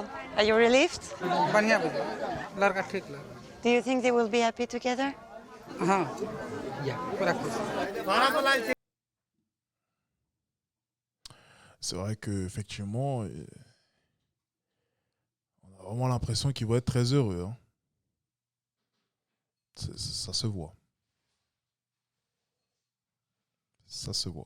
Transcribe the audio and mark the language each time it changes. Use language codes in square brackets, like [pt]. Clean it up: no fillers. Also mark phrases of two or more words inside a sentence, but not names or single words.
[en] Are you relieved? [bho] बढ़िया बुझा लड़का ठीक लगा [en] Do you think they will be happy together? [bho] हाँ पूरा खुश [fr] C'est vrai qu'effectivement, on a vraiment l'impression qu'ils vont être très heureux. Hein. Ça se voit. Ça se voit.